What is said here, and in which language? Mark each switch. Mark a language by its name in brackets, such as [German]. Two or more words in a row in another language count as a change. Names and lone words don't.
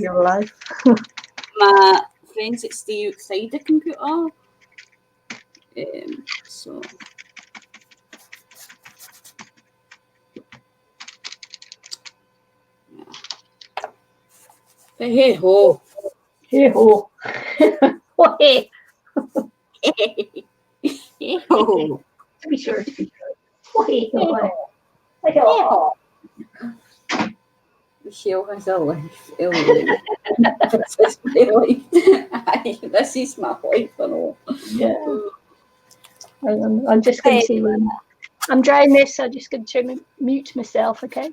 [English] real life. my friends that stay outside the computer. So. Yeah. But hey ho. Hey ho. Oh, hey. Hey ho. To be sure. Oh, hey ho. Hey Hey ho. ho. Michelle has a life. Elaine. This is my life. This is my life, I know. Yeah. I'm just going to. I'm drying this. I'm just going to mute myself. Okay.